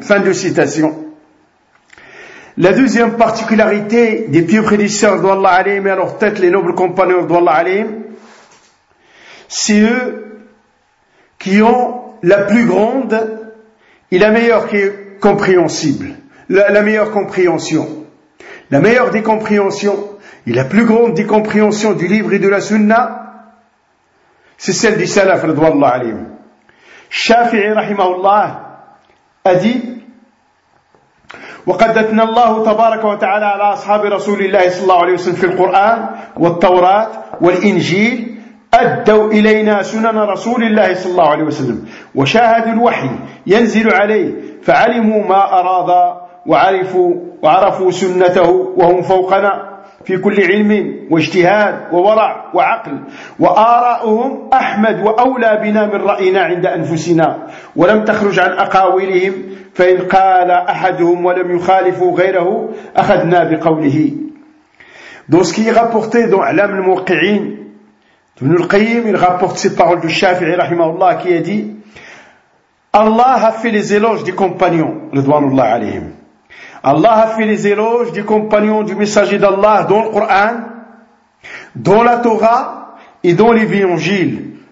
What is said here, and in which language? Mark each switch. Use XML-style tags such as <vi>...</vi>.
<fr>Fin de citation. La deuxième particularité des pieux prédécesseurs d'Allah alayhim, et à leur tête les nobles compagnons d'Allah alayhim, c'est eux qui ont la plus grande et la meilleure qui est compréhensible. La meilleure compréhension. La meilleure des compréhensions. Et la plus grande des compréhensions du livre et de la sunna, c'est celle du salaf, radhiyallahu alayhim. Shafi'i, rahimahullah, a dit,</fr> <ar>وَقَدْ أَثْنَى اللَّهُ تَبَارَكَ وَتَعَالَى عَلَى أَصْحَابِ رَسُولِ اللَّهِ صَلَّى اللَّهُ عَلَيْهِ وَسَلَّمَ فِي الْقُرْآنِ وَالتَّوْرَاةِ وَالْإِنْجِيلِ أَدَّوْا إِلَيْنَا سُنَنَ رَسُولِ اللَّهِ صَلَّى اللَّهُ عَلَيْهِ وَسَلَّمَ وَشَاهَدُوا الْوَحْيَ يَنْزِلُ عَلَيْهِ فَعَلِمُوا مَا أَرَادَ وَعَرَفُوا سُنَّتَهُ وَهُمْ فَوْقَنَا في كل علم واجتهاد وورع وعقل وآراؤهم أحمد وأولى بنا من رأينا عند أنفسنا ولم تخرج عن أقاويلهم فإن قال أحدهم ولم يخالف غيره أخذنا بقوله.</ar> <fr>Donc ce qui est rapporté dans l'âme le Mouqi'in Ibn al-Qayyim, il rapporte ces paroles du Shafi'i rahimahullah qui a dit, Allah a fait les éloges des compagnons ridwanullah alayhim. Allah a fait les éloges des compagnons du messager d'Allah dans le Coran, dans la Torah et dans l'évangile.</fr>